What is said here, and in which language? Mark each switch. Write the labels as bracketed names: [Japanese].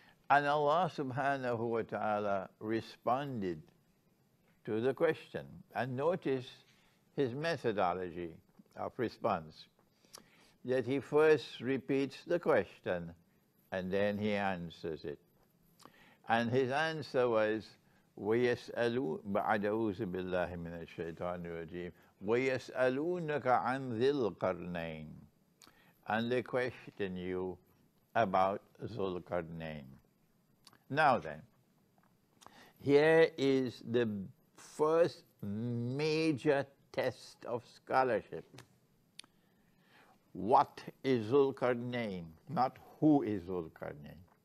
[English] And Allah subhanahu wa ta'ala responded to the question. And notice his methodology of response, that he first repeats the question and then he answers it. And his answer was, [Arabic] وَيَسْأَلُونَ بَعْدَ أَعُوذُ بِاللَّهِ مِنَ الشَّيْطَانِ الرَّجِيمِ وَيَسْأَلُونَكَ عَنْ ذِي الْقَرْنَيْنِ. [English] And they question you about Dhul Qarnayn. Now then, here is the first major test of scholarship. What is Dhul Qarnayn? Not who is Dhul Qarnayn.